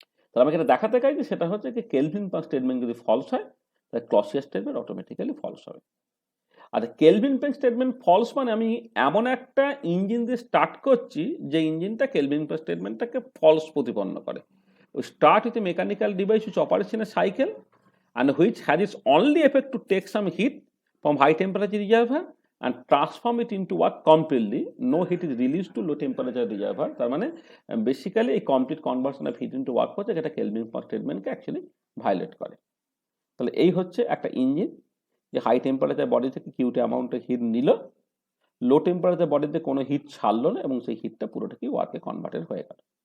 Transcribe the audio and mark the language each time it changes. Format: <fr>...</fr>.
<bn>তাহলে আমাকে এটা দেখাতে চাই যে সেটা হচ্ছে যে কেলভিন প্লাঙ্ক স্টেটমেন্ট যদি ফলস হয় তাহলে ক্লসিয়াস স্টেটমেন্ট অটোমেটিক্যালি ফলস হবে। আর কেলভিন প্লাঙ্ক স্টেটমেন্ট ফলস মানে আমি এমন একটা ইঞ্জিন দিয়ে স্টার্ট করছি যে ইঞ্জিনটা কেলভিন প্লাঙ্ক স্টেটমেন্টটাকে ফলস প্রতিপন্ন করে।</bn> <en>Start with a mechanical device which operates in a cycle and which has its only effect to take some heat from high temperature reservoir and transform it into work completely. No heat is released to low temperature reservoir.</en> <bn>তার মানে basically এই complete conversion of heat into work হচ্ছে যেটা kelvin Planck স্টেটমেন্টকে actually violet করে। তাহলে এই হচ্ছে একটা ইঞ্জিন যে হাই টেম্পারেচার বডি থেকে কিউটি অ্যামাউন্টের হিট নিল, লো টেম্পারেচার বডিতে কোনো হিট ছাড়লো না এবং সেই হিটটা পুরোটাকে ওয়ার্কে কনভার্টেড হয়ে গেল।</bn>